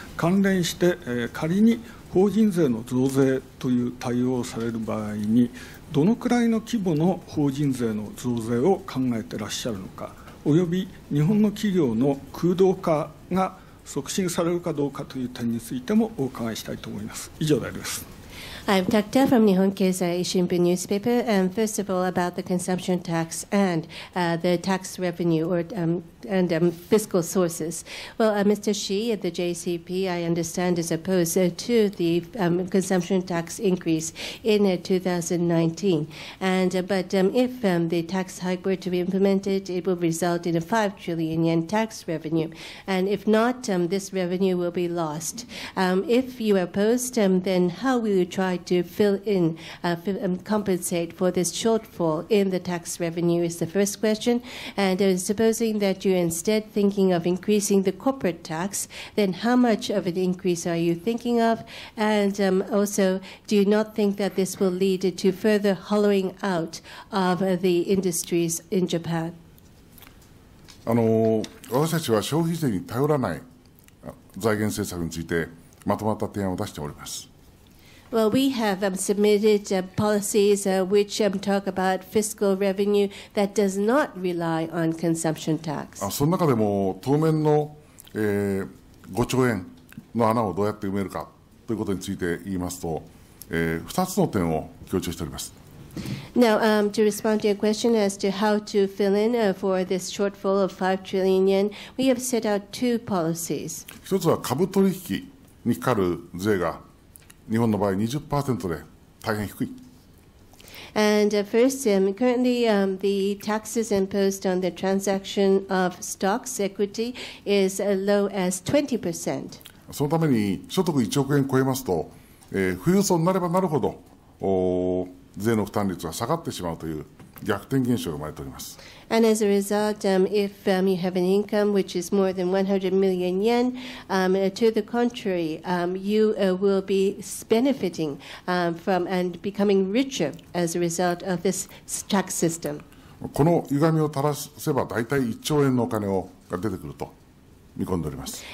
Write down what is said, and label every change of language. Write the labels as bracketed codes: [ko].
[ja] 関連して、仮に法人税の増税という対応をされる場合に、どのくらいの規模の法人税の増税を考えていらっしゃるのか、および日本の企業の空洞化が促進されるかどうかという点についてもお伺いしたいと思います。以上であります。 [en] I'm Takta from Nihon Keizai Shimbun newspaper. And first of all, about the consumption tax and the tax revenue and fiscal sources. Well, Mr. Shi at the JCP, I understand, is opposed to the consumption tax increase in 2019. But if the tax hike were to be implemented, it will result in a 5 trillion yen tax revenue. And if not, this revenue will be lost. If you are opposed, then how will you try to fill in, compensate for this shortfall in the tax revenue is the first question. And supposing that you're instead thinking of increasing the corporate tax, then how much of an increase are you thinking of? And also, do you not think that this will lead to further hollowing out of the industries in Japan? [ja] 私たちは消費税に頼らない財源政策についてまとまった提案を出しております。 [en] Well, we have submitted policies which talk about fiscal revenue that does not rely on consumption tax. [ja] その中でも当面の、5兆円の穴をどうやって埋めるかということについて言いますと、2つの点を強調しております。 [en] Now, to respond to your question as to how to fill in for this shortfall of 5 trillion yen, we have set out two policies. [ja] 一つは株取引にかかる税が日本の場合 20% で大変低い。 [en] And first, currently the taxes imposed on the transaction of stocks, equity, is as low as 20%. [ja] そのために所得1億円超えますと、富裕層になればなるほど税の負担率が下がってしまうという逆転現象が生まれております。 [en] And as a result, if you have an income which is more than 100 million yen, to the contrary, you will be benefiting from and becoming richer as a result of this tax system. [ja] この歪みを正せば大体1兆円のお金が出てくると見込んでおります。